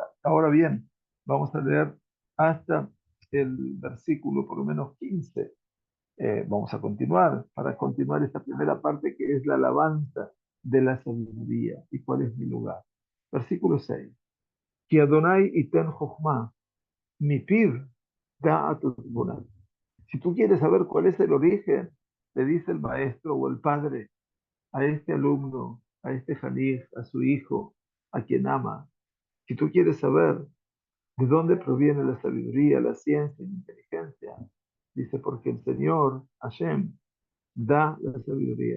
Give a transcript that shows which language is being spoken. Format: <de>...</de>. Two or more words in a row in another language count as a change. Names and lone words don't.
<es>Ahora bien, vamos a leer hasta el versículo por lo menos 15. Vamos a continuar, para continuar esta primera parte que es la alabanza de la sabiduría y cuál es mi lugar. Versículo 6.</es> <he>כי אדוני יתן חכמה, מפיו דעת ותבונה.</he> <es>Si tú quieres saber cuál es el origen, le dice el maestro o el padre a este alumno, a este jalij, a su hijo, a quien ama. Si tú quieres saber de dónde proviene la sabiduría, la ciencia y la inteligencia, dice, porque el Señor, Hashem, da la sabiduría.</es>